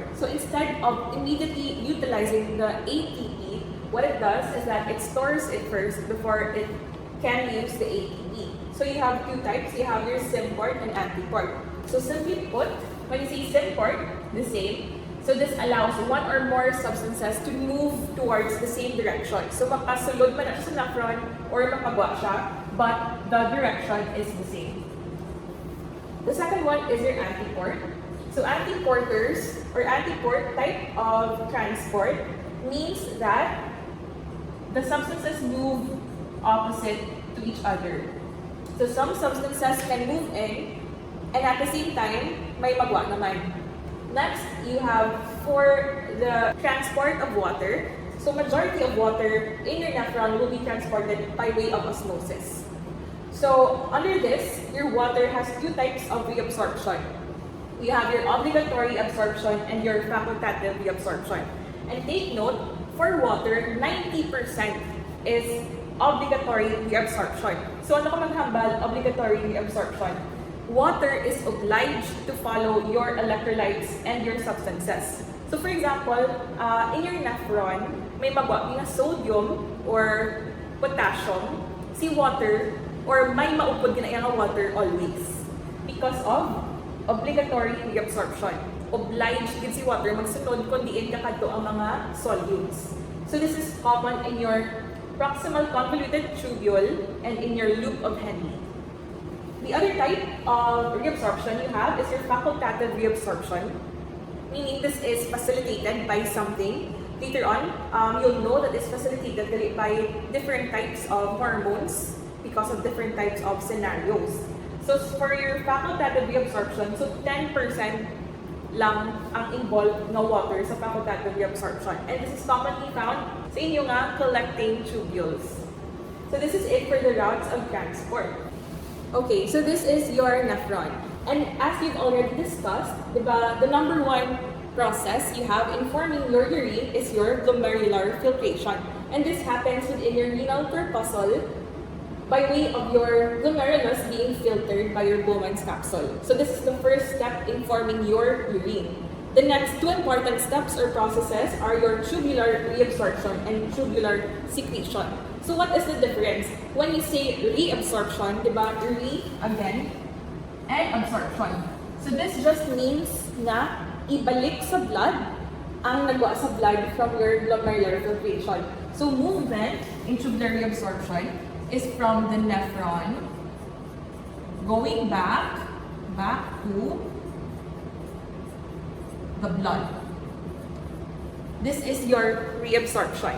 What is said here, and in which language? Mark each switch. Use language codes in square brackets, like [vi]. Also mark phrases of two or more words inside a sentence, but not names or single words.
[en] So instead of immediately utilizing the ATP, what it does is that it stores it first before it can use the ATP. So you have two types. You have your symport and antiport. So simply put, when you say symport, the same. So this allows one or more substances to move towards the same direction. [hil] So makasulod man siya sa nephron or makagwa siya, [en] but the direction is the same. The second one is your antiport. So antiporters or antiport type of transport means that the substances move opposite to each other. So some substances can move in and at the same time, [hil] may magwa naman. [en] Next, you have for the transport of water. So majority of water in your nephron will be transported by way of osmosis. So under this, your water has two types of reabsorption. You have your obligatory absorption and your facultative reabsorption. And take note, for water, 90% is obligatory reabsorption. [hil] So ano ka maghambal? [en] Obligatory reabsorption. Water is obliged to follow your electrolytes and your substances. So for example, in your nephron, [hil] may magwa na sodium or potassium, si water, or may maupod na yung water always. [en] Because of obligatory reabsorption. [hil] Obliged din si water magsunod kung diin kakadto ang mga solutes. [en] So this is common in your proximal convoluted tubule and in your loop of Henle. The other type of reabsorption you have is your facultative reabsorption, meaning this is facilitated by something. Later on, you'll know that it's facilitated by different types of hormones because of different types of scenarios. So for your facultative reabsorption, so 10% lang ang involved na water sa facultative reabsorption. And this is commonly found [hil] sa inyo nga [en] collecting tubules. So this is it for the routes of transport. Okay, so this is your nephron. And as you've already discussed, diba, the number one process you have in forming your urine is your glomerular filtration. And this happens within your renal corpuscle by way of your glomerulus being filtered by your Bowman's capsule. So this is the first step in forming your urine. The next two important steps or processes are your tubular reabsorption and tubular secretion. So what is the difference? When you say reabsorption, diba, re again, and absorption. So this just means [hil] na ibalik sa [en] blood [hil] ang nagwa sa [en] blood from your glomerular filtration. So movement in tubular reabsorption is from the nephron going back to the blood. This is your reabsorption.